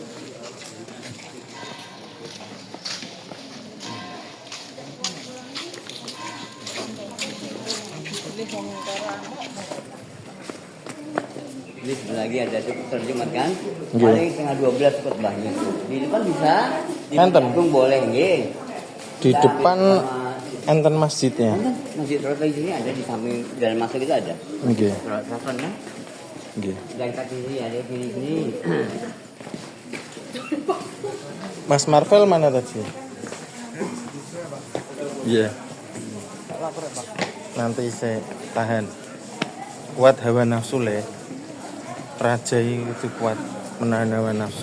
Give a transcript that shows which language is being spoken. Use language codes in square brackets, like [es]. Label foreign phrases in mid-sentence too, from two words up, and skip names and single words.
[id] Ini sebelah lagi ada terjemah kan? Nggih. Paling setengah 12 khotbahnya. Di depan bisa, di Enten? panggung boleh, nggih. Di depan enten masjidnya. Enten, Masjid Roto di sini ada di samping dalam masuk itu ada. Nggih. Roto kan? Nggih. Dari kaki sini ada kiri sini. Mas Marvel mana tadi? Iya. Nanti saya tahan. Kuat hawa nafsu le. Raja itu kuat menahan hawa nafsu.